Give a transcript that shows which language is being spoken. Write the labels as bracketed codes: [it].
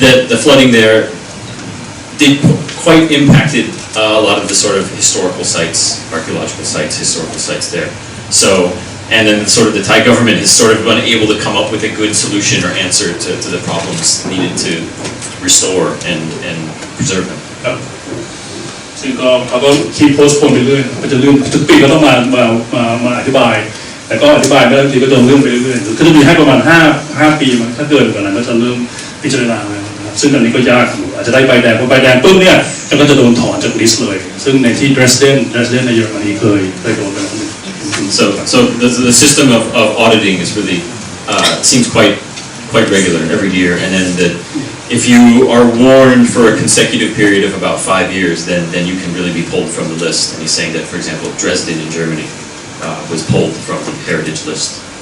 [en] The flooding there did quite impacted a lot of the sort of historical sites, archaeological sites, historical sites there. So, and then sort of the Thai government has sort of been able to come up with a good solution or answer to the problems needed to restore and preserve them. [th] ซึ่งก็เขาก็คีย์โพสต์ไปเรื่อยๆก็จะเรื่องทุกปีก็ต้องมาอธิบายแต่ก็อธิบายไม่ได้ทีก็โดนเรื่องไปเรื่อยๆก็จะมีให้ประมาณ5 ปีมันถ้าเกินกว่านั้นก็จะเริ่มพิจารณาแล้วนะครับซึ่งอันนี้ก็ยากอาจจะได้ใบแดงพอใบแดงปุ๊บเนี่ยก็จะโดนถอนจากลิสต์เลยซึ่งในที่ Dresden ในเยอรมนีเคยโดนไปแล้ว [en] So the system of auditing is really seems quite regular every year, and then if you are warned for a consecutive period of about 5 years, then you can really be pulled from the list. And he's saying that, for example, Dresden in Germany was pulled from the heritage list.